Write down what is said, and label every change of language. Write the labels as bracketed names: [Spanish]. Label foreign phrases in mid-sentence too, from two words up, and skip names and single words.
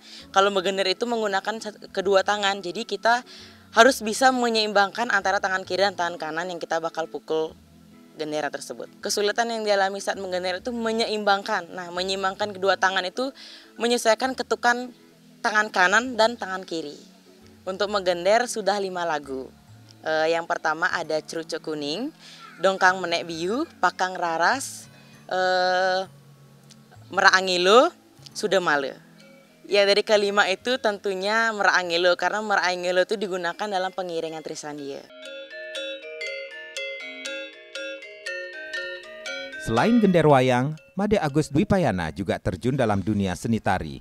[Indonesian] Kalau megender itu menggunakan kedua tangan, jadi kita harus bisa menyeimbangkan antara tangan kiri dan tangan kanan yang kita bakal pukul gendera tersebut. Kesulitan yang dialami saat menggender itu menyeimbangkan. Nah, menyeimbangkan kedua tangan itu menyesuaikan ketukan tangan kanan dan tangan kiri. Untuk menggender sudah 5 lagu. Yang pertama ada Cruk Cuk Kuning, Dongkang Menek Biu, Pakang Raras, Merak Angelo, Sudemale. Ya dari kelima itu tentunya Merak Angelo, karena Merak Angelo itu digunakan dalam pengiringan Trisandya. Selain gender wayang, Made Agus Dwi Payana juga terjun dalam dunia seni tari.